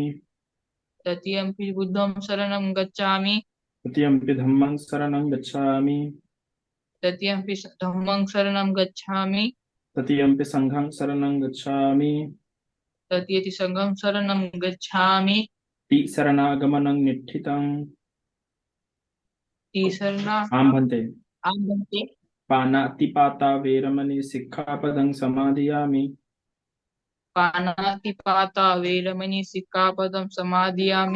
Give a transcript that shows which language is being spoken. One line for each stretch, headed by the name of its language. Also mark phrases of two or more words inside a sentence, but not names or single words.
Pali: तृतीयंपि बुद्धं शरणं गच्छामि। तृतीयम्पि धम्मं शरणं गच्छामि। तृतीयंपि धम्मं शरणं गच्छामि। तृतीयम्पि संघं शरणं गच्छामि। तत्यति संगम शरणं गच्छामि। शरणागमनं निठितं।
Hindi: तीसरा
Pali: आम भन्ते। आम बनते। पानातिपाता वेरमणि सिक्खापदं समादयामि। पानातिपाता वेरमणि सिक्खापदं समादयामि।